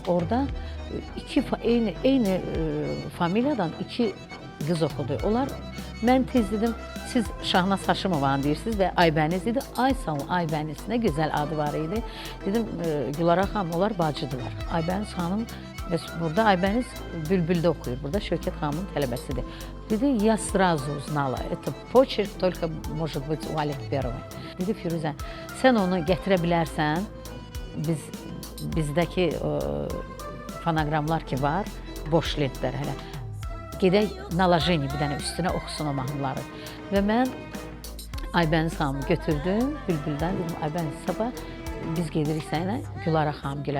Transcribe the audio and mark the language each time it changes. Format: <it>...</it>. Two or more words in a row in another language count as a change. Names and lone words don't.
<az>Orada eyni familiyadan 2 qız oxudu. Onlar, mən tez dedim, siz Şahnaz Haşimovanı deyirsiniz və Aybəniz dedi, Aysal Aybəniz, nə gözəl adı var idi. Dedim, Gülara xanım, onlar bacıdırlar. Aybəniz xanım, burada Aybəniz Bülbüldə oxuyur, burada Şövkət xanımın tələbəsidir. Dedi,</az> <ru>я сразу узнала, это почерк только может быть у Ələkbərovой.</ru> <az>Dedi, Firuzə, sən onu gətirə bilərsən, bizdəki fonoqramlar ki var, boş lentlər hələ. Gedək nalajeni bir dənə üstünə oxusun o mahnıları. Və mən Aybəniz xanımı götürdüm Bülbüldən, dedim Aybəniz sabah biz gedirik sənə Gülara xanımgilə.</az>